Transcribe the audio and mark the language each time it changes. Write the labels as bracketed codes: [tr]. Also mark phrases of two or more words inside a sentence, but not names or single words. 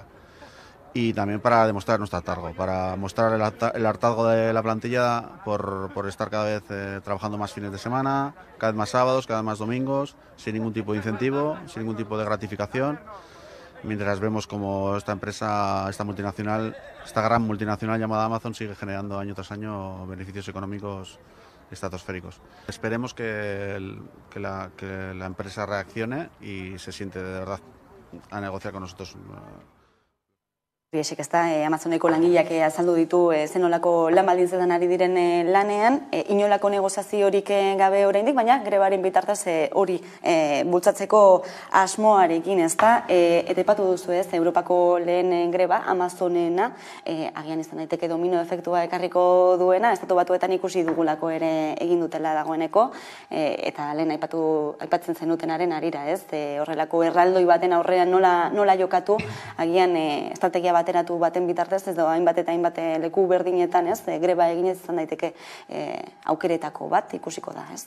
[es] Y también para demostrar nuestro hartazgo, para mostrar el hartazgo de la plantilla por estar cada vez trabajando más fines de semana, cada vez más sábados, cada vez más domingos, sin ningún tipo de incentivo, sin ningún tipo de gratificación, mientras vemos como esta empresa, esta gran multinacional llamada Amazon sigue generando año tras año beneficios económicos estratosféricos. Esperemos que la empresa reaccione y se siente de verdad a negociar con nosotros. [eu] Biesik, ez da, Amazoneko langileak azaldu ditu zenolako lan baldintzetan ari diren lanean, inolako negozaziorik gabe oraindik, baina grebaren bitartez hori bultzatzeko asmoarekin, ez da, eta ipatu duzu ez, Europako lehen greba, Amazonena, agian izan daiteke domino efektua ekarriko duena, estatu batuetan ikusi dugulako ere egin dutela dagoeneko, eta lehen aipatzen zenutenaren arira, ez, horrelako erraldoi baten aurrean nola jokatu, agian estrategia bateratu baten bitartez, ez da, hainbat eta hainbat leku berdinetan, ez, greba eginez izan daiteke aukeretako bat ikusiko da, ez?